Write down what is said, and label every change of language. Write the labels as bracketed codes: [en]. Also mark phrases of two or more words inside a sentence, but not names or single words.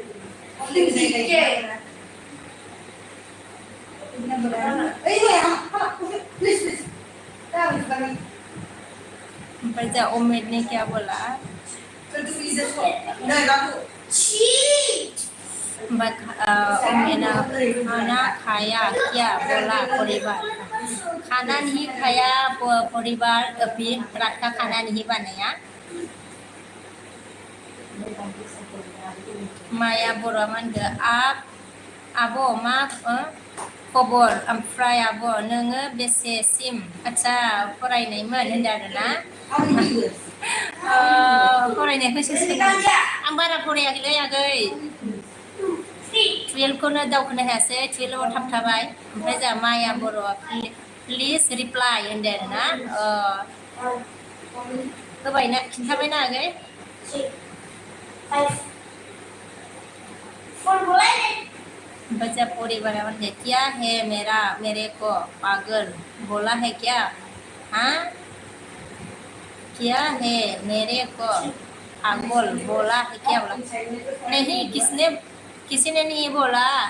[hi] बजा उम्मीद ने क्या बोला खाना खाया क्या बोला परिवार खाना नहीं खाया परिवार अभी रात का खाना नहीं बनाया [brx] माया बर' मानगो आब' मा खबर ओमफ्राय आब' नोङो बेसेसिम आच्छा फरायनायमोन होनदों आरोना फरायनायखौ सोंदों आं बारा फरायाखैलै आगै 12खौनो दावखोनो हायासै 12आव थाबथाबाय ओमफ्राय जोंहा माया बर' [en] please reply [brx] होनदों आरोना होबायना खिन्थाबायना आगै [hi] बच्चा पूरी बराबर है क्या है मेरा मेरे को पागल बोला है क्या हाँ क्या है मेरे को पागल बोला है क्या बोला नहीं किसी ने नहीं बोला